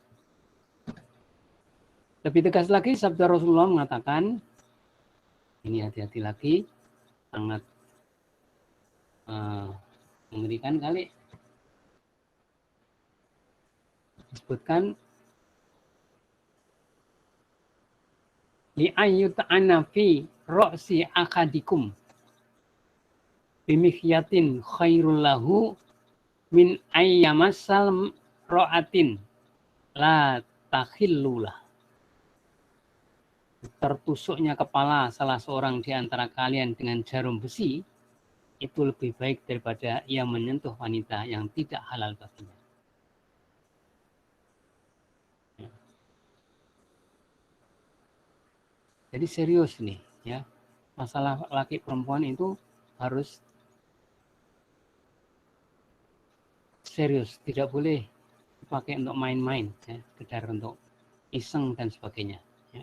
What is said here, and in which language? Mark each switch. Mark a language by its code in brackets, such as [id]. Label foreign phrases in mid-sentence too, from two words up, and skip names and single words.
[id] Lebih tegas lagi, sabda Rasulullah mengatakan, ini hati-hati lagi, sangat mengerikan kali. Disebutkan, [ar] لأن يطعن في رأس أحدكم بمخيط خير له من أن يمس امرأة لا تحل له. [id] Tertusuknya kepala salah seorang di antara kalian dengan jarum besi itu lebih baik daripada ia menyentuh wanita yang tidak halal baginya. Jadi serius nih ya, masalah laki perempuan itu harus serius, tidak boleh dipakai untuk main-main ya, sekedar untuk iseng dan sebagainya ya.